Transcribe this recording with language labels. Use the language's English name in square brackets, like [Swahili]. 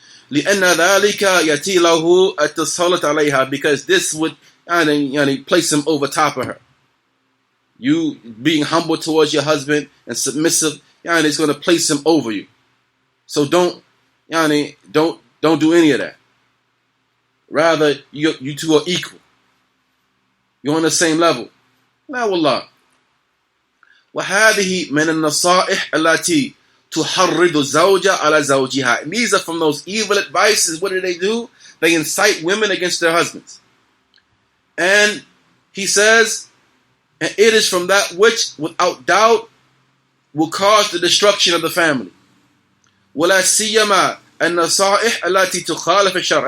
[Arabic] لأن ذلك يأتي له التسلط عليها, [English] because this would place him over top of her. You being humble towards your husband and submissive, it's going to place him over you. So don't do any of that. Rather, you two are equal. You're on the same level. [Arabic] La wallah. وهذه من النصائح التي تُحَرِّضُ الزَّوْجَ عَلَى زَوْجِهَا. [English] And these are from those evil advices. What do? They incite women against their husbands. And he says, and it is from that which, without doubt, will cause the destruction of the family. [Arabic] وَلَا سِيَّمَا النَّصَائِحْ الَّتِي تُخَالِفُ الشَّرْعَ.